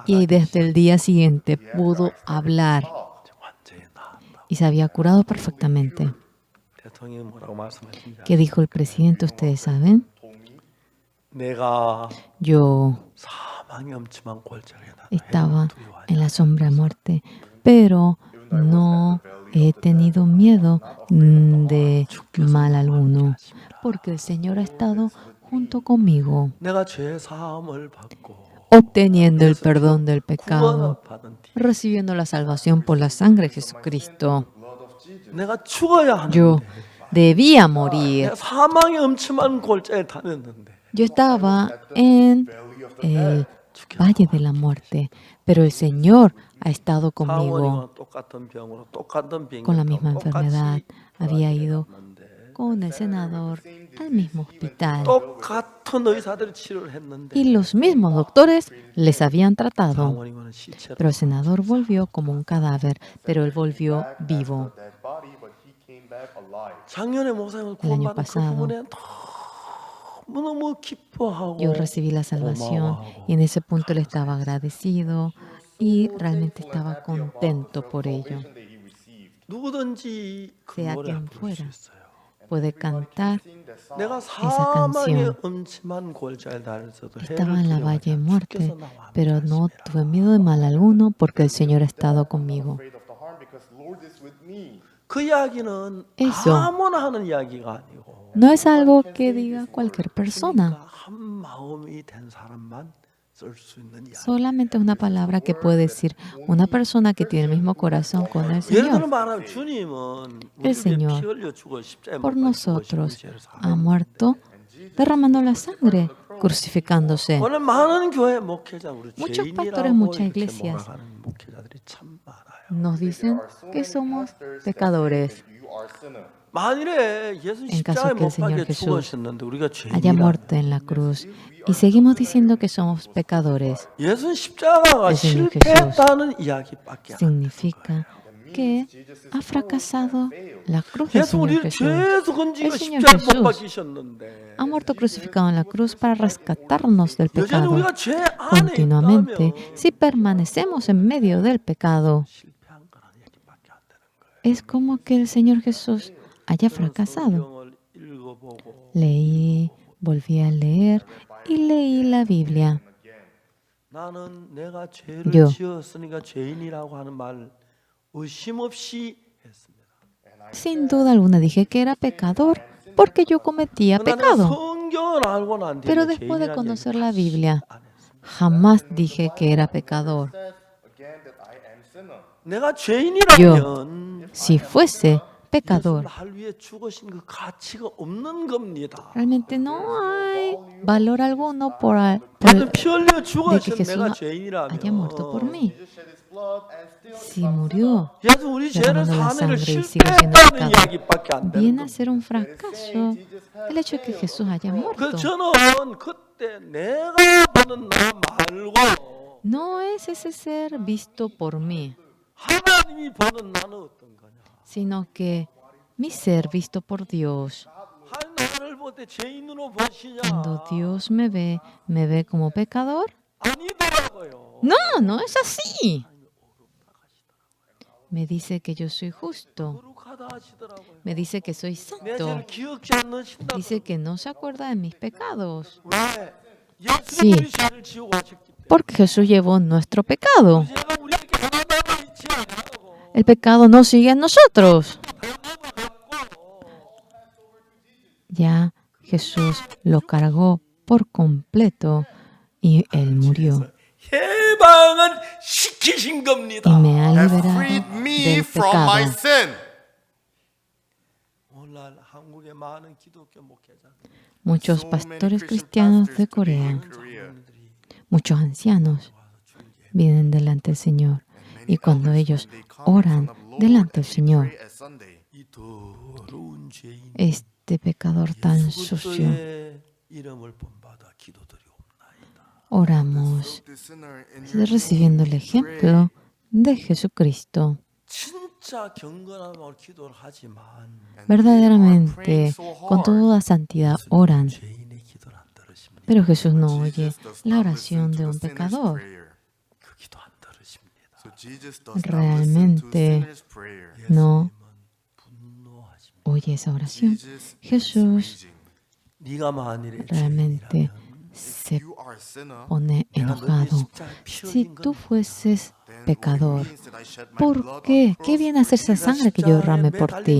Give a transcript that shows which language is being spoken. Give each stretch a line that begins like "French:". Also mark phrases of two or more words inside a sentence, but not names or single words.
Spanish: y desde el día siguiente pudo hablar
Korean: 완전히 나았다.
Spanish: y se había curado perfectamente.
Korean: 대통령이 뭐라고 말씀하십니까?
Spanish: ¿Qué dijo el presidente? Ustedes saben.
Korean: 내가
Spanish: Yo
Korean: 사망의 엄침한 골짜기에
Spanish: estaba en la sombra de muerte, pero no he tenido miedo de mal alguno, porque el Señor ha estado junto conmigo,
Korean: 내가 죄 사함을 받고
Spanish: obteniendo el perdón del pecado,
Korean: 구원을 받은 뒤
Spanish: recibiendo la salvación por la sangre de Jesucristo.
Korean: 내가 죽어야
Spanish: Yo
Korean: 하는데
Spanish: debía morir.
Korean: 내가 사망의 엄침한 골짜기에 다녔는데
Spanish: Yo estaba en el valle de la muerte, pero el Señor ha estado conmigo
Korean: 사원이와 똑같은 병으로 똑같은 병이
Spanish: con la misma enfermedad. Había ido con el senador al mismo hospital
Korean: 똑같은 의사들이 치료를 했는데
Spanish: y los mismos doctores les habían tratado.
Korean: 사원이와는 시체로
Spanish: Pero el senador volvió como un cadáver, pero él volvió vivo.
English: Dead body, but he came back alive.
Korean: 작년에 목사님을
Spanish: El año
Korean: 구원받은 그
Spanish: pasado.
Korean: 부분에 너무너무 기뻐하고
Spanish: Yo recibí la salvación y en ese punto él estaba agradecido y realmente estaba contento por ello.
Korean: 그 누구든지 그
Spanish: Sea
Korean: 노래
Spanish: quien
Korean: 부를 수
Spanish: fuera,
Korean: 있어요.
Spanish: puede cantar.
Korean: 내가
Spanish: esa
Korean: 사망의
Spanish: canción.
Korean: 엄침한 골짜기에 다녔어도
Spanish: Estaba en la valle de muerte,
Korean: 주께서 나와
Spanish: pero no tuve miedo de mal alguno porque el Señor ha estado conmigo.
English: Afraid of the harm because Lord is with me.
Korean: 그 이야기는
Spanish: Eso.
Korean: 아무나 하는 이야기가 아니고
Spanish: No es algo que diga cualquier persona,
Korean: 그러니까 한 마음이 된 사람만 쓸 수 있는 이야기.
Spanish: solamente es una palabra que puede decir una persona que tiene el mismo corazón con el
Korean: 예를 들어
Spanish: Señor.
Korean: 말하면 주님은
Spanish: El
Korean: 우리를
Spanish: Señor
Korean: 피 흘려 죽어 십자가에
Spanish: Por
Korean: 못 박히고
Spanish: nosotros
Korean: 십자가에
Spanish: ha muerto derramando la sangre, crucificándose.
Korean: 오늘 많은 교회 목회자 우리
Spanish: Muchos
Korean: 죄인이라고
Spanish: pastores, muchas
Korean: 이렇게
Spanish: iglesias
Korean: 몰아가는 목회자들이 참 많아요.
Spanish: Nos dicen que somos pecadores.
English: You are sinner.
Korean: 만일에 예수
Spanish: En caso
Korean: 십자가에
Spanish: que el
Korean: 못
Spanish: Señor
Korean: 박혀
Spanish: Jesús
Korean: 죽으셨는데 우리가
Spanish: haya
Korean: 죄인이라
Spanish: muerto en la cruz y seguimos diciendo que somos pecadores,
Korean: 예수 십자가가
Spanish: El Señor
Korean: 실패했다는 이야기밖에 안
Spanish: significa que ha fracasado la cruz del
Korean: 예수
Spanish: Señor
Korean: 우리를
Spanish: Jesús.
Korean: 죄에서 건지고
Spanish: El Señor
Korean: 십자가에 못
Spanish: Jesús
Korean: 박히셨는데
Spanish: Ha muerto crucificado en la cruz para rescatarnos del
Korean: 여전히
Spanish: pecado.
Korean: 우리가 죄 안에
Spanish: Continuamente,
Korean: 있다면
Spanish: si permanecemos en medio del pecado,
Korean: 실패한 거라는 얘기밖에 안 되는 거예요.
Spanish: es como que el Señor Jesús haya fracasado.
Korean: 성경을 읽어보고
Spanish: Leí, volví a leer y leí la Biblia.
Korean: 나는 내가 죄를
Spanish: Yo.
Korean: 지었으니까 죄인이라고 하는 말 의심 없이 했습니다.
Spanish: Sin duda alguna dije que era pecador porque yo cometía
Korean: 나는
Spanish: pecado.
Korean: 성경을 알고 난
Spanish: Pero
Korean: 뒤에
Spanish: después de
Korean: 죄인이라는
Spanish: conocer
Korean: 얘기를
Spanish: la Biblia,
Korean: 안 했습니다.
Spanish: jamás dije que era pecador.
English: again that I am sinner.
Korean: 내가 죄인이라면
Spanish: Si fuese pecador,
Korean: 예수를 할 위해 죽으신 그 가치가 없는 겁니다.
Spanish: realmente no hay valor alguno por
Korean: 나는 피 흘려
Spanish: de que
Korean: 죽으신
Spanish: Jesús
Korean: 내가
Spanish: haya muerto por
Korean: 죄인이라면
Spanish: mí.
English: Jesus shed his blood and still
Spanish: Si murió
Korean: 예수 우리 죄를
Spanish: derramando la
Korean: 사내를
Spanish: sangre y sigue siendo
Korean: 실패했다는
Spanish: pecador,
Korean: 이야기밖에 안 되는
Spanish: viene a
Korean: 겁니다.
Spanish: ser un fracaso el hecho de que Jesús haya
Korean: 그
Spanish: muerto.
Korean: 저는 그때 내가 보는 나 말고
Spanish: No es ese ser visto por mí,
Korean: 하나님이 보는 나는 어떤 거냐?
Spanish: sino que mi ser visto por Dios.
Korean: 하나님 나를 볼 때 죄인으로 보시냐?
Spanish: Cuando Dios me ve como pecador.
Korean: 아니더라고요.
Spanish: No, no es así. Me dice que yo soy justo.
Korean: 거룩하다 하시더라고요.
Spanish: Me dice que soy
Korean: 내
Spanish: santo.
Korean: 죄를 기억지 않으신다.
Spanish: Dice que no se acuerda de mis pecados.
Korean: 왜?
Spanish: Sí.
Korean: 예수님이 우리 죄를 지우고 하셨기 때문에.
Spanish: Porque Jesús llevó nuestro pecado.
Korean: 죄가 우리에게 하나 남아 있지 않냐고.
Spanish: El pecado no sigue en nosotros. Ya Jesús lo cargó por completo y Él murió.
Korean: 해방은 시키신 겁니다.
Spanish: Y me ha
English: Have
Spanish: liberado
English: freed me
Spanish: del
English: from my
Spanish: pecado.
English: sin.
Korean: 오늘날 한국의 많은 기독교 목회자
Spanish: Muchos
English: So many
Spanish: pastores
English: Christian
Spanish: cristianos de
English: pastors today
Spanish: Corea,
English: in Korea,
Spanish: muchos ancianos, vienen delante del Señor. Y cuando ellos oran delante del Señor,
English: pray at Sunday,
Korean: 이 더러운 죄인
Spanish: este pecador tan sucio,
Korean: 그리스도의 이름을 본받아 기도드리옵나이다.
Spanish: oramos
English: the sinner in your
Spanish: recibiendo el ejemplo de Jesucristo.
Korean: 진짜 경건한 마음으로 기도를 하지만
Spanish: Verdaderamente, con toda santidad oran,
Korean: 죄인의 기도를 안 들으십니다.
Spanish: pero Jesús no oye
English: Jesus does
Spanish: la
English: not
Spanish: oración
English: listen
Spanish: de
English: to
Spanish: un
English: the sinner's
Spanish: pecador.
English: prayer.
Korean: 그 기도 안 들으십니다.
English: So Jesus does not listen to
Spanish: Realmente
English: sinner's prayer.
Spanish: no
Korean: 분노하십니다.
Spanish: oye esa oración.
English: Jesus is
Spanish: Jesús
English: raging.
Korean: 네가 만일에
Spanish: realmente
Korean: 죄인이라면
Spanish: se
English: You are a sinner,
Spanish: pone enojado. Si tú fueses
English: then
Spanish: pecador,
English: what it means that I shed my
Spanish: ¿por
English: blood
Spanish: qué?
English: on
Spanish: ¿Qué
English: cross
Spanish: viene a
English: for
Spanish: ser esa
English: you.
Spanish: sangre que yo derramé por ti?